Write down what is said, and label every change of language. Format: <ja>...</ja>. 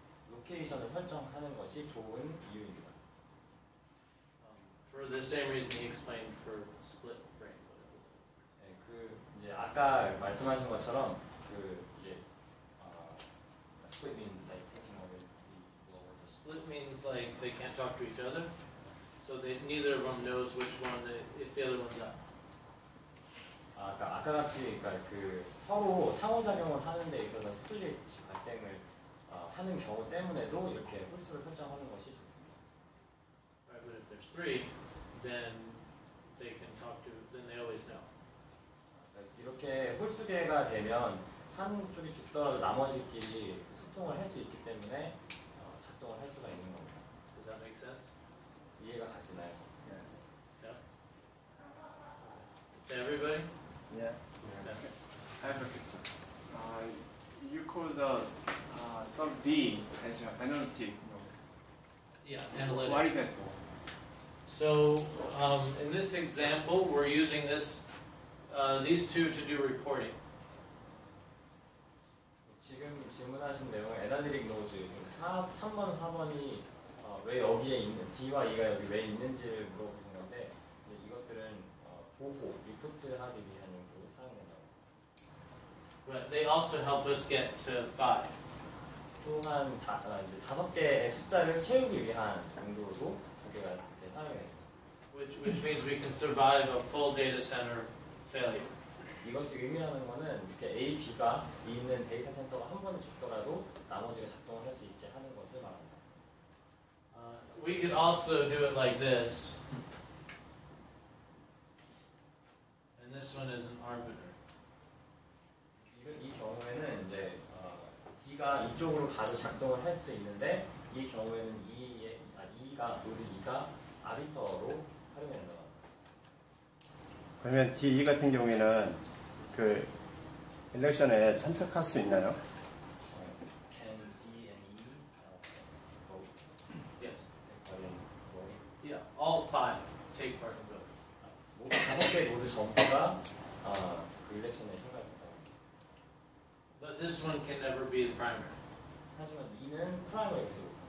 <ko>로테이션을 설정하는 것이 좋은 이유입니다.</ko> <en>For the same reason he explained for split brain.</en> <ko>네, 그 이제 아까 말씀하신 것처럼 그 이제</ko> <en>split means like taking over. Split means like they can't talk to each other, so they neither of them knows which one if the other one's out.</en> <ko>아까 같이 그러니까 그 서로 상호작용을 하는 데 있어서 스플릿 발생을 하는 경우 때문에도 이렇게 홀수를 설정하는 것이 좋습니다.</ko> <en>Right, but if there's three, then they can talk to. Then they always know.</en> <ko>이렇게 홀수계가 되면 한 쪽이 죽더라도 나머지끼리 소통을 할 수 있기 때문에 작동을 할 수가 있는 겁니다.</ko> <en>Does that make sense?</en> <ko>이해가 가시나요?</ko> <en>Yeah. To everybody? Yeah. I have a question. You call the sub D as an analytic node. Yeah, analytic. What is that for? So in this example, we're using these two to do reporting.</en> <ko>지금 질문하신 내용은 애널리틱 노즈 3번, 4번이 왜 여기에 있는 D와 E가 여기 왜 있는지를 물어보신 건데 이것들은 보고, 리포트하기 위한 용도로 사용된다고.</ko> <en>But they also help us get to 5.</en> <ko>또한 이제 5개의 숫자를 채우기 위한 용도로도 2개가 이렇게 사용돼요.</ko> <en>Which means we can survive a full data center failure.</en> <ko>이것이 의미하는 것은 이렇게 A, B가 있는 데이터 센터가 한 번에 죽더라도 나머지가 작동을 할 수 있게 하는 것을 말합니다.</ko> <en>We could also do it like this. And this one is an arbiter.</en> <ko>이 경우에는 이제 D가 이쪽으로 가도 작동을 할 수 있는데 이 경우에는 노드 E가 아비터로 활용된다. 그러면 D, E 같은 경우에는 그 일렉션에 참석할 수 있나요?</ko> <en>Can D and E vote? Yes. vote? Yeah, all 5 take part in vote.</en> <ko>모두 5개의 노드 전부가 그 일렉션에 참가했습니다.</ko> <en>But this one can never be the primary</en> <ko>하지만 E는 프라이머리가 되고</ko>